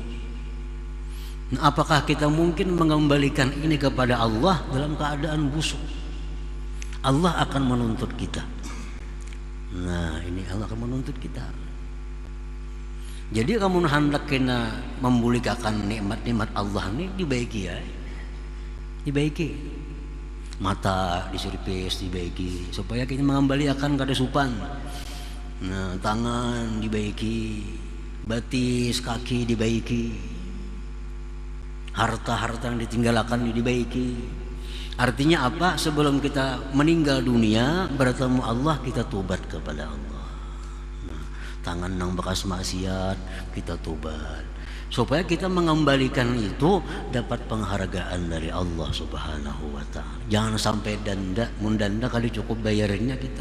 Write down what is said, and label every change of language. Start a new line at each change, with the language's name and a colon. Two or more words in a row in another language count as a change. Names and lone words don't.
Indonesian: Nah, apakah kita mungkin mengembalikan ini kepada Allah dalam keadaan busuk? Allah akan menuntut kita. Nah, ini Allah akan menuntut kita.
Banjar: Jadi kamu hendak kena membulikan nikmat-nikmat Allah ini dibaiki ya, dibaiki. Mata diservis dibaiki supaya kita mengembalikan kada supan. Nah, tangan dibaiki, batis kaki dibaiki, harta-harta yang ditinggalkan dibaiki.
Indonesian: Artinya apa? Sebelum kita meninggal dunia bertemu Allah, kita tobat kepada Allah.
Banjar: Tangan nang bekas maksiat kita tobat supaya kita mengembalikan itu dapat penghargaan dari Allah
Arabic: سبحانه وتعالى.
Banjar: Jangan sampai mundanda kali cukup bayarnya kita.